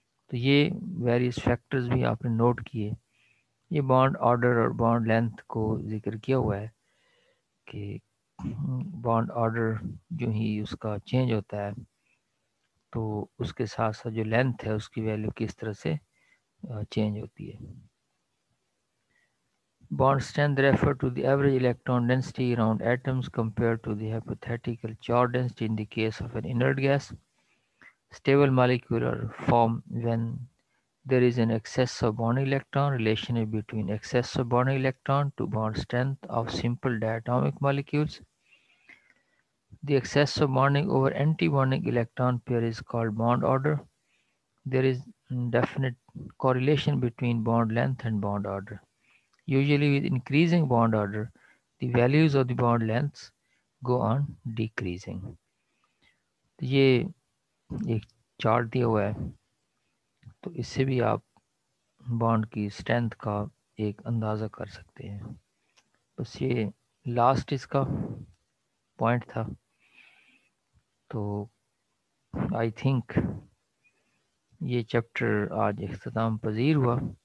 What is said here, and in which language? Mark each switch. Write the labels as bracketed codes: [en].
[ur] تو یہ various factors بھی آپ نے نوٹ کیے. یہ بانڈ آرڈر اور بانڈ لینتھ کو ذکر کیا ہوا ہے کہ بانڈ آرڈر جو ہی اس کا چینج ہوتا ہے تو اس کے ساتھ ساتھ جو لینتھ ہے اس کی ویلیو کس طرح سے چینج ہوتی ہے. [en] Bond strength refer to the average electron density around atoms compared to the hypothetical charge density in the case of an inert gas. Stable molecular form when there is an excess of bonding electron. Relationship between excess of bonding electron to bond strength of simple diatomic molecules. The excess of bonding over anti-bonding electron pair is called bond order. There is definite correlation between bond length and bond order. Usually with increasing bond order, the values of the bond lengths go on decreasing. [ur] تو یہ ایک chart دیا ہوا ہے، تو اس سے بھی آپ بانڈ کی اسٹرینتھ کا ایک اندازہ کر سکتے ہیں. بس یہ لاسٹ اس کا پوائنٹ تھا. تو آئی تھنک یہ چیپٹر آج اختتام پذیر ہوا.